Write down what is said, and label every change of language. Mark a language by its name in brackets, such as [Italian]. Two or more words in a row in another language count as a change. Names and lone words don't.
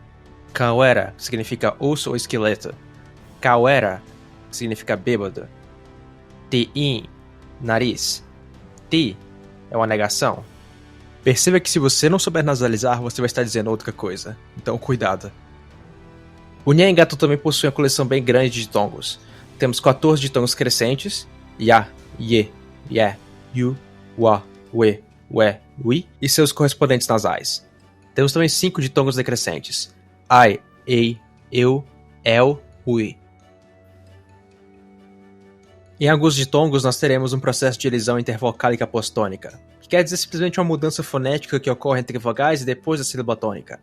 [Portuguese] Kawera, que significa osso ou esqueleto. Kawera, que significa bêbado. Ti, nariz. Ti é uma negação. Perceba que se você não souber nasalizar, você vai estar dizendo outra coisa. Então, cuidado. O Nyangato também possui uma coleção bem grande de tongos. Temos 14 ditongos crescentes. Ya, ye, ye, yu, wa, we, wi e seus correspondentes nasais. Temos também 5 ditongos decrescentes. Ai, ei, eu, el, ui. Em alguns ditongos nós teremos um processo de elisão intervocálica postônica, que quer dizer simplesmente uma mudança fonética que ocorre entre vogais e depois da sílaba tônica.